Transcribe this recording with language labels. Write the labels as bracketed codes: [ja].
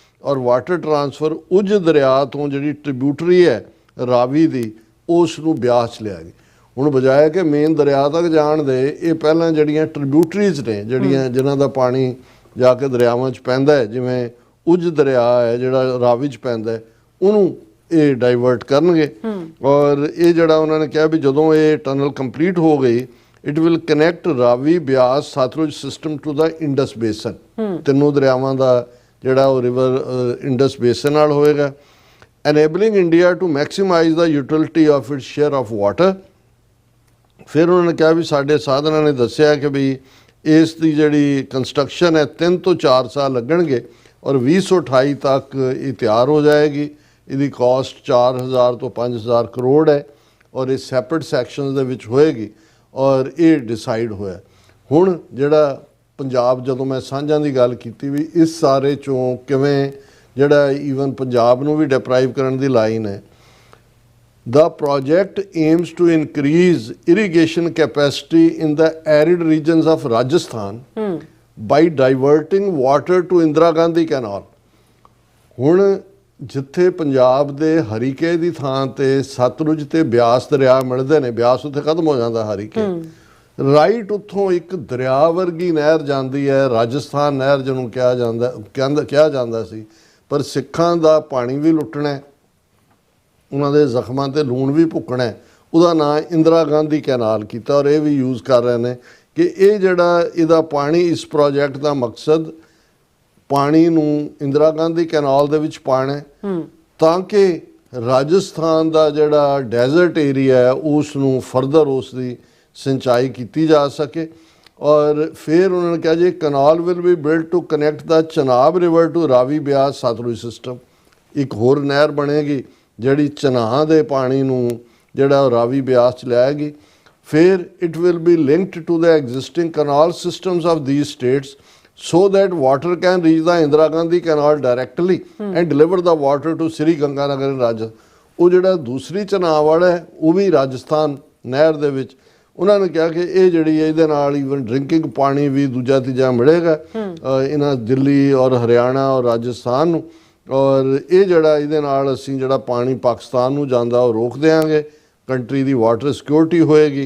[pa] ਔਰ water transfer ਉੱਜ ਦਰਿਆ ਤੋਂ ਜਿਹੜੀ ਟ੍ਰਿਬਿਊਟਰੀ ਹੈ ਰਾਵੀ ਦੀ ਉਸ ਨੂੰ ਬਿਆਸ 'ਚ ਲਿਆਏਗੀ ਹੁਣ ਬਜਾਏ ਕਿ ਮੇਨ ਦਰਿਆ ਤੱਕ ਜਾਣ ਦੇ ਇਹ ਪਹਿਲਾਂ ਜਿਹੜੀਆਂ ਟ੍ਰਿਬਿਊਟਰੀਜ਼ ਨੇ ਜਿਹੜੀਆਂ ਜਿਨ੍ਹਾਂ ਦਾ ਪਾਣੀ ਜਾ ਕੇ ਦਰਿਆਵਾਂ 'ਚ ਪੈਂਦਾ ਹੈ ਜਿਵੇਂ ਉੱਜ ਦਰਿਆ ਹੈ ਜਿਹੜਾ ਰਾਵੀ 'ਚ ਪੈਂਦਾ ਹੈ ਉਹਨੂੰ ਇਹ ਡਾਈਵਰਟ ਕਰਨਗੇ ਔਰ ਇਹ ਜਿਹੜਾ ਉਹਨਾਂ ਨੇ ਕਿਹਾ ਵੀ ਜਦੋਂ ਇਹ ਟਨਲ ਕੰਪਲੀਟ ਹੋ ਗਈ [en] It will connect Ravi, Beas, Sutlej system to the Indus basin. [pa] ਤਿੰਨੋਂ ਦਰਿਆਵਾਂ ਦਾ ਜਿਹੜਾ ਉਹ ਰਿਵਰ ਇੰਡਸ ਬੇਸਨ ਨਾਲ ਹੋਏਗਾ। [en] enabling India to maximize the utility of its share of water। [pa] ਫਿਰ ਉਹਨਾਂ ਨੇ ਕਿਹਾ ਵੀ ਸਾਡੇ ਸਾਧਨਾਂ ਨੇ ਦੱਸਿਆ ਕਿ ਵੀ ਇਸ ਦੀ ਜਿਹੜੀ ਕੰਸਟਰਕਸ਼ਨ ਹੈ 3 ਤੋਂ 4 ਸਾਲ ਲੱਗਣਗੇ ਔਰ 2028 ਤੱਕ ਇਹ ਤਿਆਰ ਹੋ ਜਾਏਗੀ। ਇਹਦੀ ਕਾਸਟ 4000 ਤੋਂ 5000 ਕਰੋੜ ਹੈ ਔਰ ਇਹ ਸੈਪਰੇਟ ਸੈਕਸ਼ਨਸ ਦੇ ਵਿੱਚ ਹੋਏਗੀ ਔਰ ਇਹ ਡਿਸਾਈਡ ਹੋਇਆ। ਹੁਣ ਜਿਹੜਾ ਪੰਜਾਬ, ਜਦੋਂ ਮੈਂ ਸਾਂਝਾਂ ਦੀ ਗੱਲ ਕੀਤੀ ਵੀ ਇਸ ਸਾਰੇ ਚੋਂ ਕਿਵੇਂ ਜਿਹੜਾ ਈਵਨ ਪੰਜਾਬ ਨੂੰ ਵੀ ਡਿਪਰਾਈਵ ਕਰਨ ਦੀ ਲਾਈਨ ਹੈ। [en] The project aims to increase irrigation capacity in the arid regions of Rajasthan by diverting water to Indira Gandhi Canal। [pa] ਹੁਣ ਜਿੱਥੇ ਪੰਜਾਬ ਦੇ ਹਰੀਕੇ ਦੀ ਥਾਂ ਤੇ ਸਤਲੁਜ ਤੇ ਬਿਆਸ ਦਰਿਆ ਮਿਲਦੇ ਨੇ, ਬਿਆਸ ਉੱਥੇ ਖਤਮ ਹੋ ਜਾਂਦਾ ਹਰੀਕੇ, ਰਾਈਟ ਉੱਥੋਂ ਇੱਕ ਦਰਿਆ ਵਰਗੀ ਨਹਿਰ ਜਾਂਦੀ ਹੈ, ਰਾਜਸਥਾਨ ਨਹਿਰ ਜਿਹਨੂੰ ਕਿਹਾ ਜਾਂਦਾ ਸੀ। ਪਰ ਸਿੱਖਾਂ ਦਾ ਪਾਣੀ ਵੀ ਲੁੱਟਣਾ, ਉਹਨਾਂ ਦੇ ਜ਼ਖਮਾਂ ਤੇ ਲੂਣ ਵੀ ਭੁੱਕਣਾ, ਉਹਦਾ ਨਾਂ ਇੰਦਰਾ ਗਾਂਧੀ ਕੈਨਾਲ ਕੀਤਾ ਔਰ ਇਹ ਵੀ ਯੂਜ਼ ਕਰ ਰਹੇ ਨੇ ਕਿ ਇਹ ਜਿਹੜਾ ਇਹਦਾ ਪਾਣੀ, ਇਸ ਪ੍ਰੋਜੈਕਟ ਦਾ ਮਕਸਦ ਪਾਣੀ ਨੂੰ ਇੰਦਰਾ ਗਾਂਧੀ ਕੈਨਾਲ ਦੇ ਵਿੱਚ ਪਾਉਣਾ ਤਾਂ ਕਿ ਰਾਜਸਥਾਨ ਦਾ ਜਿਹੜਾ ਡੈਜ਼ਰਟ ਏਰੀਆ ਹੈ ਉਸ ਨੂੰ ਫਰਦਰ ਉਸ ਦੀ ਸਿੰਚਾਈ ਕੀਤੀ ਜਾ ਸਕੇ। ਔਰ ਫਿਰ ਉਹਨਾਂ ਨੇ ਕਿਹਾ ਜੀ [en] Canal will be build to connect the Chenab river to Ravi, Beas, Sutlej system. [pa] ਇੱਕ ਹੋਰ ਨਹਿਰ ਬਣੇਗੀ ਜਿਹੜੀ ਚਨਾਹ ਦੇ ਪਾਣੀ ਨੂੰ ਜਿਹੜਾ ਰਾਵੀ, ਬਿਆਸ 'ਚ ਲਿਆਏਗੀ। [en] ਫਿਰ it will be linked to the existing canal systems of these states so that water can reach the Indira Gandhi Canal directly and deliver the water to Sri Ganganagar in Rajasthan। [pa] ਉਹ ਜਿਹੜਾ ਦੂਸਰੀ ਚਨਾਬ ਵਾਲਾ ਹੈ ਉਹ ਵੀ ਰਾਜਸਥਾਨ ਨਹਿਰ ਦੇ ਵਿੱਚ। ਉਹਨਾਂ ਨੇ ਕਿਹਾ ਕਿ ਇਹ ਜਿਹੜੀ ਇਹਦੇ ਨਾਲ ਈਵਨ ਡਰਿੰਕਿੰਗ ਪਾਣੀ ਵੀ ਦੂਜਾ ਤੀਜਾ ਮਿਲੇਗਾ ਇਹਨਾਂ ਦਿੱਲੀ ਔਰ ਹਰਿਆਣਾ ਔਰ ਰਾਜਸਥਾਨ ਨੂੰ। ਔਰ ਇਹ ਜਿਹੜਾ ਇਹਦੇ ਨਾਲ ਅਸੀਂ ਜਿਹੜਾ ਪਾਣੀ ਪਾਕਿਸਤਾਨ ਨੂੰ ਜਾਂਦਾ ਉਹ ਰੋਕ ਦਿਆਂਗੇ, ਕੰਟਰੀ ਦੀ ਵਾਟਰ ਸਿਕਿਉਰਿਟੀ ਹੋਏਗੀ।